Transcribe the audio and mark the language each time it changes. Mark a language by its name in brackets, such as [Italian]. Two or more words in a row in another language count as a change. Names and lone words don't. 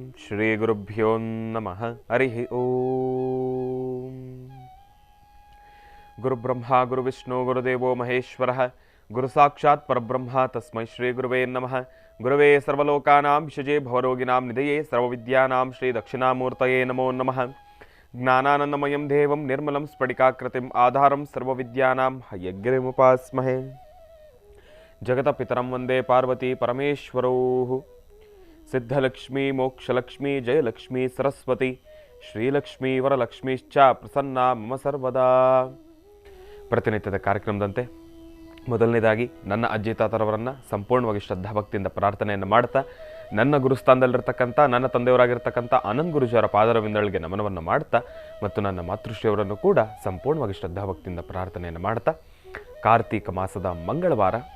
[Sanskrit] ಶ್ರೀ ಗುರುಭ್ಯೋ ನಮಃ. ಹರಿ ಓಂ. ಗುರುಬ್ರಹ್ಮ ಗುರುವಿಷ್ಣು ಗುರುದೇವೋ ಮಹೇಶ್ವರಃ ಗುರು ಸಾಕ್ಷಾತ್ ಪರಬ್ರಹ್ಮ ತಸ್ಮೈ ಶ್ರೀ ಗುರುವೇ ನಮಃ. ಗುರವೇ ಸರ್ವಲೋಕಾನಾಂ ವಿಷಜೇ ಭವರೋಗಿನಾಂ ನಿಧಯೇ ಸರ್ವವಿದ್ಯಾನಾಂ ಶ್ರೀ ದಕ್ಷಿಣಾಮೂರ್ತಯೇ ನಮೋ ನಮಃ. ಜ್ಞಾನಾನಂದಮಯಂ ದೇವಂ ನಿರ್ಮಲಂ ಸ್ಫಟಿಕಾಕೃತಿಂ ಆಧಾರಂ ಸರ್ವವಿದ್ಯಾನಾಂ ಹಯಗ್ರೀಮುಪಾಸ್ಮಹೇ. ಜಗತಪಿತರಂ ವಂದೇ ಪಾರ್ವತಿ ಪರಮೇಶ್ವರೌ. ಸಿದ್ಧಲಕ್ಷ್ಮೀ ಮೋಕ್ಷಲಕ್ಷ್ಮೀ ಜಯಲಕ್ಷ್ಮೀ ಸರಸ್ವತಿ ಶ್ರೀಲಕ್ಷ್ಮೀ ವರಲಕ್ಷ್ಮೀಶ್ಚ ಪ್ರಸನ್ನ ಮಮ ಸರ್ವದಾ. [Kannada] ಪ್ರತಿನಿತ್ಯದ ಕಾರ್ಯಕ್ರಮದಂತೆ ಮೊದಲನೇದಾಗಿ ನನ್ನ ಅಜ್ಜಿ ತಾತರವರನ್ನು ಸಂಪೂರ್ಣವಾಗಿ ಶ್ರದ್ಧಾಭಕ್ತಿಯಿಂದ ಪ್ರಾರ್ಥನೆಯನ್ನು ಮಾಡ್ತಾ, ನನ್ನ ಗುರುಸ್ಥಾನದಲ್ಲಿರ್ತಕ್ಕಂಥ ನನ್ನ ತಂದೆಯವರಾಗಿರ್ತಕ್ಕಂಥ ಆನಂದ್ ಗುರುಜಿಯವರ ಪಾದರವಿಂದಳಿಗೆ ನಮನವನ್ನು ಮಾಡ್ತಾ, ಮತ್ತು ನನ್ನ ಮಾತೃಶ್ರೀಯವರನ್ನು ಕೂಡ ಸಂಪೂರ್ಣವಾಗಿ ಶ್ರದ್ಧಾಭಕ್ತಿಯಿಂದ ಪ್ರಾರ್ಥನೆಯನ್ನು ಮಾಡ್ತಾ, ಕಾರ್ತೀಕ ಮಾಸದ ಮಂಗಳವಾರ